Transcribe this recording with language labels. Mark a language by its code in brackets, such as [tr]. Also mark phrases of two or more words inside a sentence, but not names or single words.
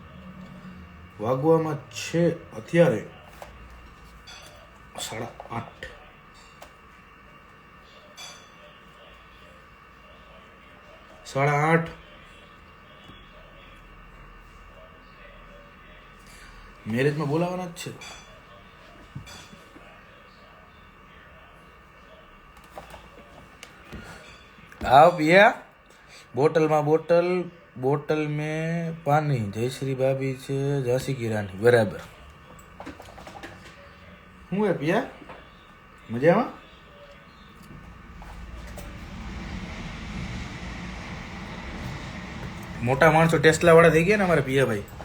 [gu] વાગવામાં છે અત્યારે 8:30. સાડા 8. મેરેજમાં બોલાવાના જ છે. [hi] आओ पिया बोतल में पानी. [gu] जयश्री भाभी છે ઝાંસી કી રાની બરાબર. હું હે પિયા મજામાં. મોટા માણસો ટેસ્લા વાળા થઈ ગયા ને અમારા પિયાભાઈ.